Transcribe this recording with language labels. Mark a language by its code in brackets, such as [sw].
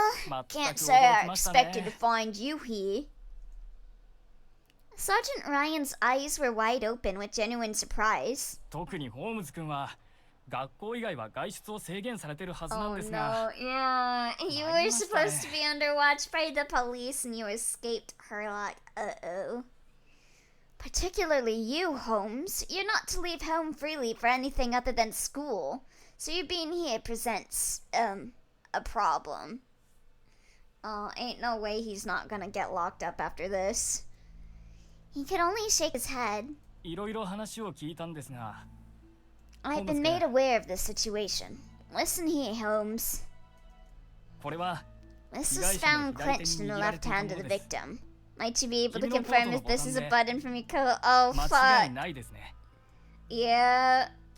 [en] Well, can't say I expected to find you here. Sergeant Ryan's eyes were wide open with genuine surprise. [ja] 特にホームズ君は学校以外は外出を制限されているはずなんです Oh が。 [en] no, yeah. You were supposed to be under watch by the police and you escaped Herlock. Uh-oh. Particularly you, Holmes. You're not to leave home freely for anything other than school. So you being here presents, a problem. Oh, ain't no way he's not gonna get locked up after this. He could only shake his head. [ja] いろいろ話を聞いたんですが。 [en] I've been made aware of this situation. Listen here, Holmes. [ja] これは [en] This was found clenched in the left hand of the victim. Might you be able to confirm if this is a button from your coat? Oh, fuck. Yeah.